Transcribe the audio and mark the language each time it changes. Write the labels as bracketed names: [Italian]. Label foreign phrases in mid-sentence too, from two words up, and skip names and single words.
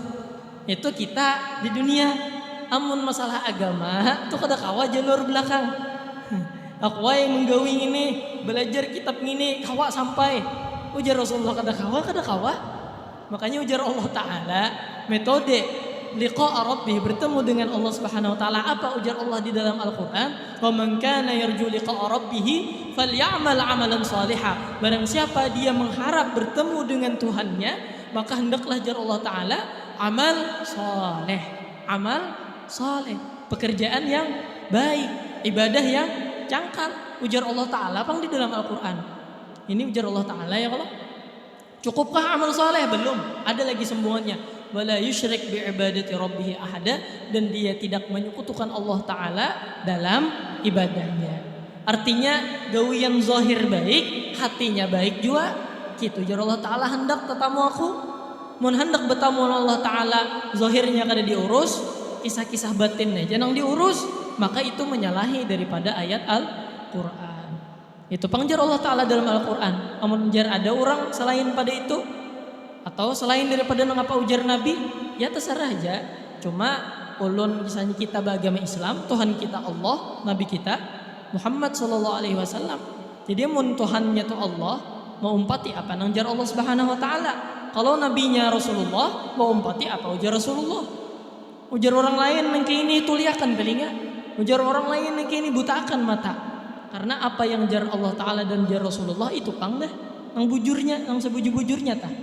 [Indonesian] Itu kita di dunia. [Banjar] Amun masalah agama tuh kada kawa jalur belakang. Aku yang menggawi ini belajar kitab ini kawa sampai. Ujar Rasulullah kada kawa. Makanya ujar Allah Ta'ala metode [Arabic] لقاء ربه, [Indonesian] bertemu dengan Allah [Arabic] سبحانه وتعالى. [Banjar] Apa ujar Allah di dalam Al-Qur'an? [Arabic] ومن كان يرجو لقاء ربه فليعمل عملا صالحا. [Indonesian] Barang siapa dia mengharap bertemu dengan Tuhannya, maka hendaklah jar Allah Ta'ala amal saleh. Amal saleh, pekerjaan yang baik, ibadah yang cangkal. [Banjar] Ujar Allah Ta'ala pang di dalam Al-Qur'an. Ini ujar Allah Ta'ala ya kalau cukupkah amal saleh? [Indonesian] Belum, ada lagi sambungannya. [Arabic] ولا يشرك بعبادة ربه أحدا, [Indonesian] dan dia tidak menyekutukan Allah Ta'ala dalam ibadahnya. [Banjar] Artinya gawian zahir baik, hatinya baik juga. Gitu jar Allah Ta'ala hendak tetamu aku. Mun hendak bertamu Allah Ta'ala zahirnya kada diurus, kisah-kisah batinnya jangan diurus, [Indonesian] maka itu menyalahi daripada ayat Al-Qur'an. [Banjar] Itu pangjar Allah Ta'ala dalam Al-Qur'an. Amun jar ada orang selain pada itu atau selain daripada mengapa ujar Nabi, ya terserah aja. [Indonesian] Cuma ulun misalnya kita beragama Islam, Tuhan kita Allah, Nabi kita Muhammad [Arabic] صلى الله عليه وسلم. [Banjar] Jadi mun Tuhannya itu Allah, mau umpati apa nang jar Allah [Arabic] سبحانه وتعالى. [Indonesian] Kalau nabinya Rasulullah, mau umpati apa ujar Rasulullah. [Banjar] Ujar orang lain nang kini tuliakan telinga, ujar orang lain nang kini butakan mata. Karena apa yang jar Allah Ta'ala dan jar Rasulullah itu pang dah nang bujurnya, nang sebujur-bujurnya tah.